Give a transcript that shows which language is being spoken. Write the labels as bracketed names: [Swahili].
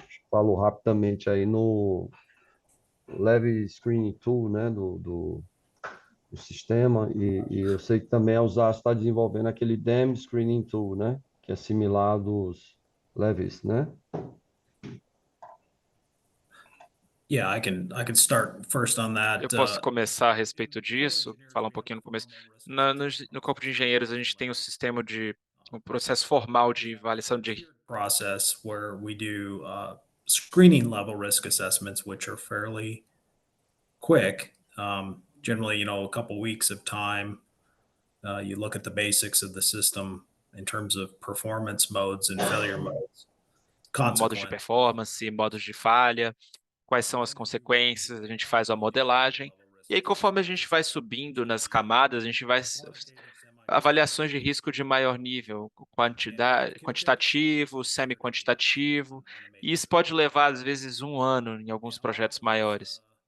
[Portuguese] Falou rapidamente aí no Levee Screening Tool, né, do sistema, e eu sei que também a USASC está desenvolvendo aquele Dam Screening Tool, né, que é similar dos levees, né? [English] Yeah, I can start first on that. [Portuguese] Eu posso começar a respeito disso, falar um pouquinho no começo. No Corpo de Engenheiros, a gente tem um processo formal de avaliação de [English] Process where we do screening level risk assessments, which are fairly quick. Generally, a couple weeks of time. You look at the basics of the system in terms of performance modes and failure modes. [Portuguese] modos de performance, modos de falha, quais são as consequências, a gente faz a modelagem, e aí conforme a gente vai subindo nas camadas, a gente vai avaliações de risco de maior nível, quantitativo, semi-quantitativo, e isso pode levar, às vezes, 1 ano em alguns projetos maiores.